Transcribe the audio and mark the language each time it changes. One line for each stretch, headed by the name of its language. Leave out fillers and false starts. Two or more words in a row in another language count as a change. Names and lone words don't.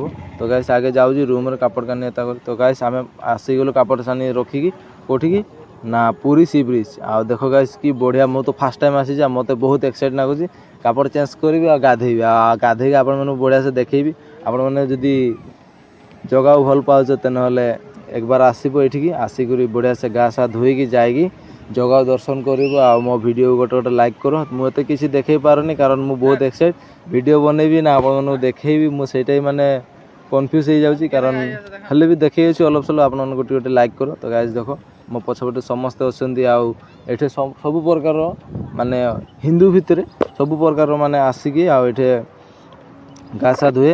Odia: ତ ଗାଇସ୍ ଆଗେ ଯାଉଛି ରୁମ୍ରେ କାପଡ଼ କାନି ଏତା କରି। ତ ଗାଇସ୍ ଆମେ ଆସିଗଲୁ କାପଡ଼ କାନି ରଖିକି କେଉଁଠିକି ନା ପୁରୀ ସି ବ୍ରିଜ୍। ଆଉ ଦେଖ ଗାଇସ୍ କି ବଢ଼ିଆ, ମୁଁ ତ
English: first time
Odia: ଆସିଛି ଆଉ ମୋତେ ବହୁତ ଏକ୍ସାଇଟ୍ ଲାଗୁଛି। କାପଡ଼ ଚେଞ୍ଜ କରିବି ଆଉ ଗାଧେଇବି, ଆଉ ଗାଧେଇକି ଆପଣମାନଙ୍କୁ ବଢ଼ିଆସେ ଦେଖେଇବି। ଆପଣମାନେ ଯଦି ଜଗାକୁ ଭଲ ପାଉଛ ନହେଲେ ଏକବାର ଆସବ ଏଠିକି, ଆସିକି ବଢ଼ିଆସେ ଗା ସା ଧୋଇକି ଯାଇକି ଜଗା ଦର୍ଶନ କରବ। ଆଉ ମୋ ଭିଡ଼ିଓ ଗୋଟେ ଲାଇକ୍ କର। ମୁଁ ଏତେ କିଛି ଦେଖେଇ ପାରୁନି କାରଣ ମୁଁ ବହୁତ ଏକ୍ସାଇଟ୍, ଭିଡ଼ିଓ ବନେଇବି ନା ଆପଣମାନଙ୍କୁ ଦେଖେଇବି, ମୁଁ ସେଇଟାই ମାନେ କନଫ୍ୟୁଜ୍ ହେଇଯାଉଛି। କାରଣ ହେଲେ ବି ଦେଖେଇ ଅଛି ଅଲପ ସଲପ, ଆପଣମାନଙ୍କୁ ଗୋଟେ ଲାଇକ୍ କର। ତ ଗାଇସ୍ ଦେଖ ମୋ ପଛପଟେ ସମସ୍ତେ ଅଛନ୍ତି। ଆଉ ଏଠି ସବୁ ପ୍ରକାର ମାନେ ହିନ୍ଦୁ ଭିତରେ ସବୁ ପ୍ରକାର ମାନେ ଆସିକି ଆଉ ଏଠି ଗା ସା ଧୁଏ।